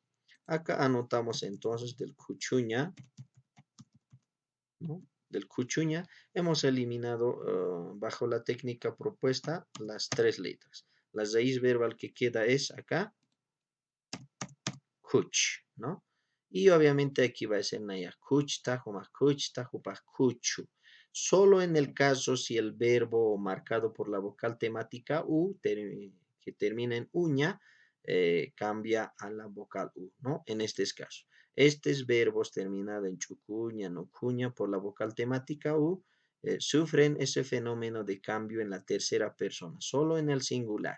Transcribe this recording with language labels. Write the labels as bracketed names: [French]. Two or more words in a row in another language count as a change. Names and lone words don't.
[Spanish] Acá anotamos entonces del cuchuña, ¿no? Del cuchuña hemos eliminado bajo la técnica propuesta las 3 letras. La raíz verbal que queda es acá, kuch, ¿no? Y obviamente aquí va a ser [Aymara] naya kuchta, huma kuchta, hupa kuchu. [Spanish] Solo en el caso si el verbo marcado por la vocal temática u, que termina en uña, cambia a la vocal u, ¿no? En este caso. Estos verbos terminados en chucuña, no cuña por la vocal temática u, sufren ese fenómeno de cambio en la tercera persona, solo en el singular.